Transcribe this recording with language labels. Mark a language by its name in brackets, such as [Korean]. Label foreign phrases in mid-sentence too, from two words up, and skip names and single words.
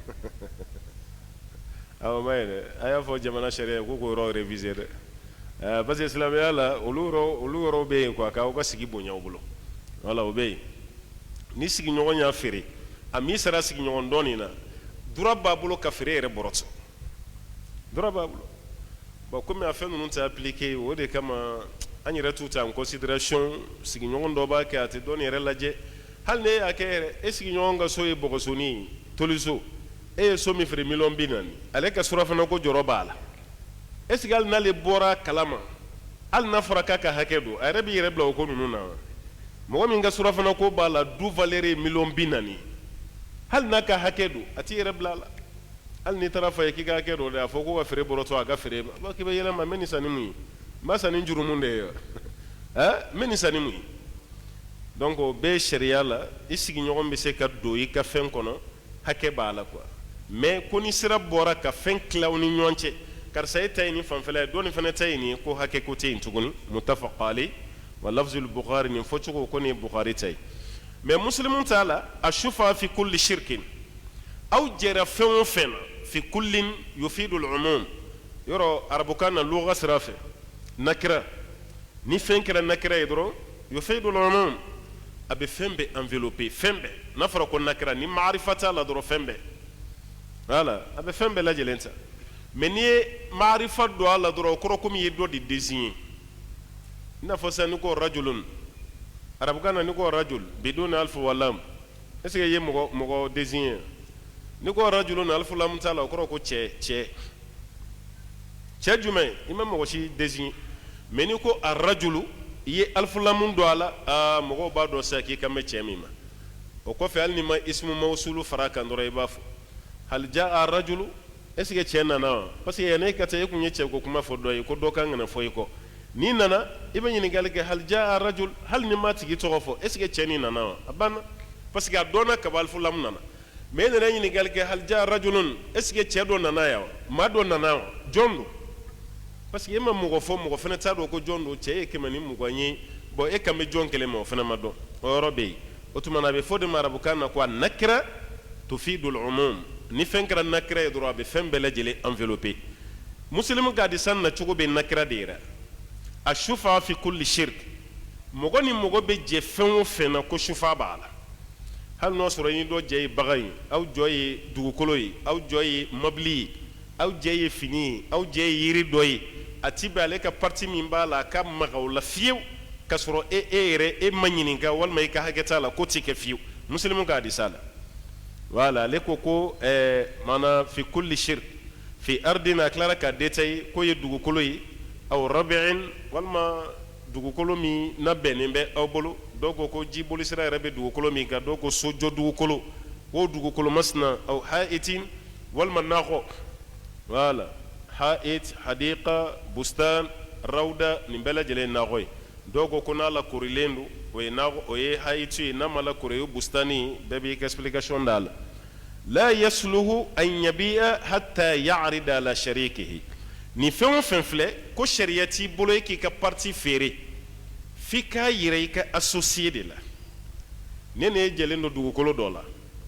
[Bambara] awɔ ma ye dɛ a y'a fɔ jamana sariya ko k'o yɔrɔ réviser dɛ [French] parce que [Bambara] silamɛya la olu yɔrɔ bɛ yen quoi k'aw ka sigi bonya u bolo voilà o bɛ yen ni sigiɲɔgɔn y'a feere a min sera sigiɲɔgɔn dɔ nin na droit b'a bolo ka feere yɛrɛ bɔrɔtɔ droit b'a bolo bon komi a fɛn ninnu tɛ appliqué o de kama an yɛrɛ t'u ta [French] en considération [Bambara] sigiɲɔgɔn dɔ b'a kɛ a tɛ dɔ nin yɛrɛ lajɛ hali ne y'a kɛ yɛrɛ e sigiɲɔgɔn ka so ye bɔgɔsoni toliso e ye so min feere 40,000 ale ka surafana ko jɔrɔ b'a la [French] est ce que [Bambara] hali n'ale bɔra kalama hali n'a fɔra k'a ka hakɛ don a yɛrɛ b'i yɛrɛ bila o ko ninnu na mɔgɔ min ka surafana ko b'a la [French] du valeur [Bambara] ye 40,000 hali n'a ka hakɛ don a t'i yɛrɛ bila a la hali n'i taara fɔ a ye k'i ka hakɛ don dɛ a fɔ ko ka feere bɔrɔtɔ a ka feere ma k'i bɛ yɛlɛma n bɛ nin san ni mun ye n b'a san ni juru mun de ye n bɛ nin san ni mun ye donc o bɛɛ sariya la i sigiɲɔgɔn bɛ se ka don i ka fɛn kɔnɔ hakɛ b'a la quoi mais ko ni sira bɔra ka fɛn tila aw ni ɲɔgɔn cɛ karisa e ta ye nin fanfɛla ye dɔ nin fana ta ye nin ye ko hakɛ ko tɛ yen tuguni [Arabic] متفق عليه واللفظ [Bambara] bukhari nin fɔcogo ko nin ye bukhari ta ye mais muslimu t'a la [Arabic] الشفعة في كل شرك [Bambara] aw jɛra fɛn o fɛn na [Arabic] في كل يفيد العموم [Bambara] yɔrɔ arabukan na lugha sira fɛ nakira ni fɛn kɛra nakira ye dɔrɔn [Arabic] يفيد العموم [Bambara] a bɛ fɛn bɛɛ enveloppé fɛn bɛɛ n'a fɔra ko nakira ni maarifa t'a la dɔrɔn fɛn bɛɛ voilà a bɛ fɛn bɛɛ lajɛlen ta mais n'i ye maarifa don a la dɔrɔn o kɔrɔ komi i ye dɔ de désigner i n'a fɔ sisan ni ko rajulun arabukan na ni ko [Arabic] رجل بدون ألف ولام [French] est ce que [Bambara] i ye mɔgɔ désigner ni ko rajulun alif lam t'a la o kɔrɔ ko cɛ jumɛn i ma mɔgɔ si désigner mais ni ko a rajulu i ye alif lam don a la mɔgɔw b'a dɔn sisan k'i kan bɛ cɛ min ma o kɔfɛ hali ni ma [Arabic] اسم موصول [Bambara] fara kan dɔrɔn i b'a fɔ [Arabic] هل جاء رجل [French] est ce que [Bambara] cɛ nana wa [French] parce que [Bambara] yanni e ka taa e kun ye cɛ ko kuma fɔ dɔ ye ko dɔ kan kana fɔ i kɔ n'i nana i bɛ ɲininkali kɛ [Arabic] هل جاء رجل [Bambara] hali ni ma tigi tɔgɔ fɔ [French] est ce que [Bambara] cɛ nin nana wa a banna [French] parce que [Bambara] a dɔnna kaba alif lam nana mais e nana ɲininkali kɛ [Arabic] هل جاء رجلٌ [French] est ce que [Bambara] cɛ dɔ nana yan wa maa dɔ nana wa jɔn don [French] parce que [Bambara] e ma mɔgɔ fɔ mɔgɔ fana t'a dɔn ko jɔn don cɛ ye 120 ye bon e kan bɛ jɔn kelen ma o fana ma dɔn o yɔrɔ bɛ yen o tuma na a bɛ fɔ de ma arabukan na ko a [Arabic] نكرة تفيد [Bambara] umum ni fɛn kɛra nakira ye dɔrɔn a bɛ fɛn bɛɛ lajɛlen enveloppé muslimu ka hadisan na cogo bɛ nakira de yira [Arabic] الشفعة في كل شرك [Bambara] mɔgɔ ni mɔgɔ bɛ jɛ fɛn o fɛn na ko shufa b'a la hali n'o sɔrɔ i ni dɔ jɛ ye bagan ye aw jɔ ye dugukolo ye aw jɔ ye mobili ye aw jɛ ye fini ye aw jɛ ye yiri dɔ ye a ti bɛn ale ka parti min b'a la a ka maga o la fiyewu k'a sɔrɔ e yɛrɛ e ma ɲininka walima i ka hakɛ t'a la ko tɛ kɛ fiyewu muslimu ka hadisa la voilà ale ko [Arabic] منا في كل شرك في أرضنا [Bambara] tilara ka détaillé ko ye dugukolo ye [Arabic] أو ربع [Bambara] walima dugukolo min na bɛnnen bɛ aw bolo dɔw ko jiboli sira yɛrɛ bɛ dugukolo min kan dɔw ko sojɔ dugukolo ko dugukolo masina aw ha'itin walima nakɔ voilà [Arabic] حائط حديقة بستان روضة [Bambara] nin bɛɛ lajɛlen ye nakɔ ye dɔw ko n'a lakorilen don o ye ha'itu ye n'a ma lakori o ye bustani bɛɛ b'i ka explication d'a la [Arabic] لا يصلح أن يبيع حتى يعرض على شريكه [Bambara] ni fɛn o fɛn filɛ ko sariya t'i bolo e k'i ka parti feere f'i k'a yira i ka associé de la ne ye jɛlen don dugukolo dɔ la